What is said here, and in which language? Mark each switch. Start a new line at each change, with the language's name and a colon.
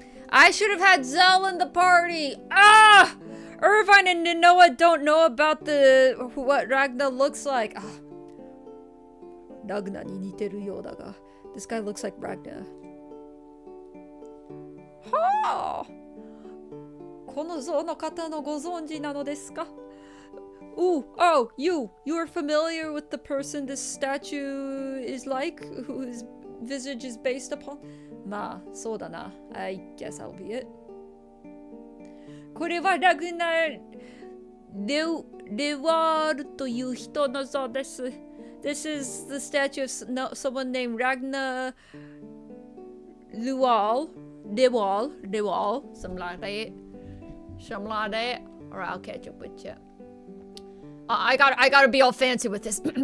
English: I should have had Zell in the party! Ah! Irvine and Noah don't know about what Ragna looks like. Ah.
Japanese: Ragna ni niteru you da ga.
English: This guy looks like Ragna. Ha!
Japanese: この像の方のご存知なのですか?
English: Ooh, oh, you are familiar with the person this statue is like, whose visage is based upon?
Japanese: まあ、そうだな.
English: I guess I'll be it.
Japanese: これはラグナー・レワールという人の像です.
English: This is the statue of someone named Ragnar Lewal, something like that. Alright, I'll catch up with you. I gotta be all fancy with this.